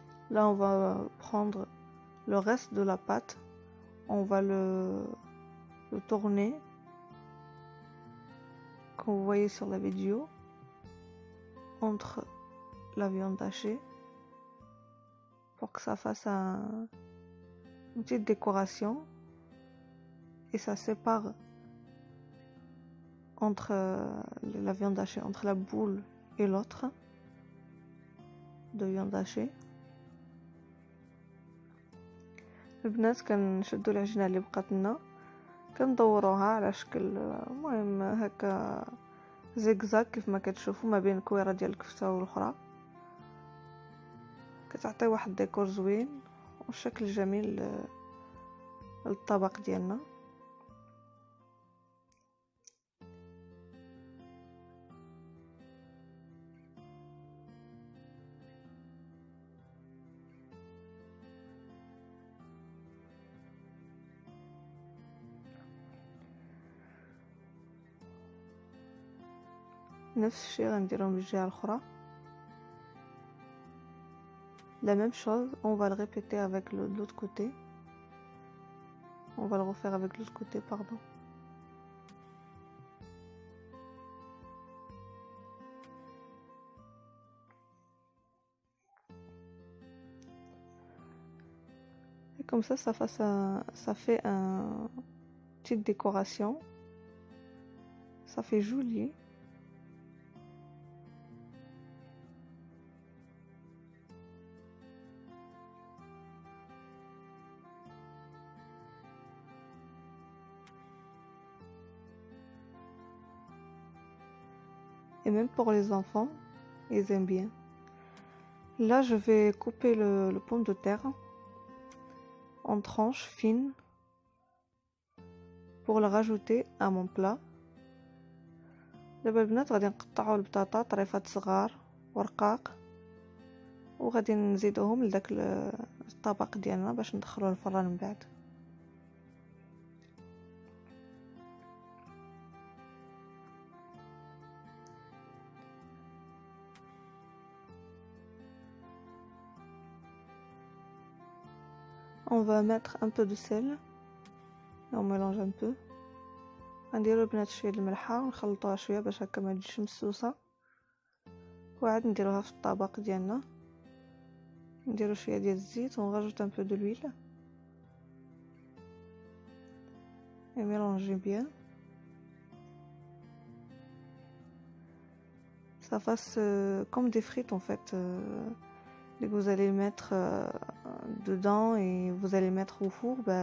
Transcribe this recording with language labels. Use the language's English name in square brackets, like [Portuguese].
[French] Là, on va prendre le reste de la pâte, on va le tourner, comme vous voyez sur la vidéo, entre la viande hachée, pour que ça fasse une petite décoration, et ça sépare entre la viande hachée, entre la boule et l'autre de viande hachée. [Arabic] البنات كنشدو العجينه اللي بقات لنا كندوروها على شكل المهم هكا زيكزاك كيف ما كتشوفوا ما بين الكويره ديال الكفته والاخرى. كتعطي واحد ديكور زوين والشكل جميل للطبق ديالنا. نفس الشيء غنديرو من الجهه الاخرى. [French] La même chose, on va le répéter avec l'autre côté. On va le refaire avec l'autre côté, pardon. Et comme ça fait une petite décoration. Ça fait joli. Et même pour les enfants, ils aiment bien. Là, je vais couper le pomme de terre en tranches fines pour le rajouter à mon plat. [Arabic] دابا البنات غادي نقطعوا البطاطا طريفات صغار ورقاق وغادي نزيدوهم لداك الطبق ديالنا باش ندخلوه الفران من بعد. [French] On va mettre un peu de sel et on mélange un peu. [Arabic] غنديرو البنات شويه الملحه ونخلطوها شويه باش هكا ما تجيش مسوسه وعاد نديروها في الطبق ديالنا. نديرو شويه ديال الزيت ونغرجوت [French] un peu de l'huile et mélanger bien. Ça fasse comme des frites en fait que vous allez mettre dedans et vous allez mettre au four.